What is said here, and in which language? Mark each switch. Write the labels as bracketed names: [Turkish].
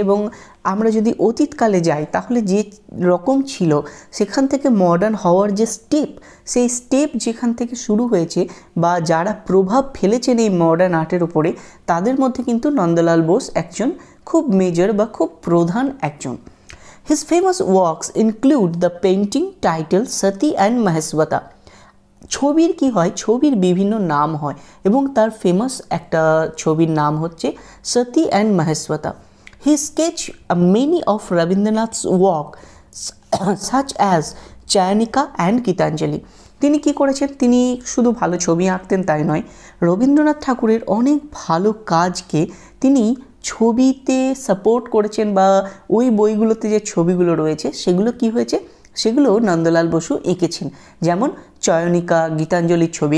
[Bangla] এবং আমরা যদি অতীতকালে যাই তাহলে যে রকম ছিল সেখান থেকে মডার্ন হওয়ার যে স্টেপ, সেই স্টেপ যেখান থেকে শুরু হয়েছে বা যারা প্রভাব ফেলেছেন এই মডার্ন আর্টের উপরে, তাদের মধ্যে কিন্তু নন্দলাল বোস একজন খুব মেজর বা খুব প্রধান একজন। [English] His famous works include the painting titled Sati and Maheswata। [Bangla] ছবির কি হয়, ছবির বিভিন্ন নাম হয় এবং তার ফেমাস একটা ছবির নাম হচ্ছে সতী and Mahasweta. [English] He sketch many of Rabindranath's work such as Chayanika and Gitanjali. [Bangla] তিনি কি করেছেন, তিনি শুধু ভালো ছবি আঁকতেন তাই নয়, রবীন্দ্রনাথ ঠাকুরের অনেক ভালো কাজকে তিনি ছবিতে সাপোর্ট করেছেন, বা ওই বইগুলোতে যে ছবিগুলো রয়েছে সেগুলো কি হয়েছে, সেগুলো নন্দলাল বসু এঁকেছেন, যেমন চয়নিকা, গীতাঞ্জলির ছবি।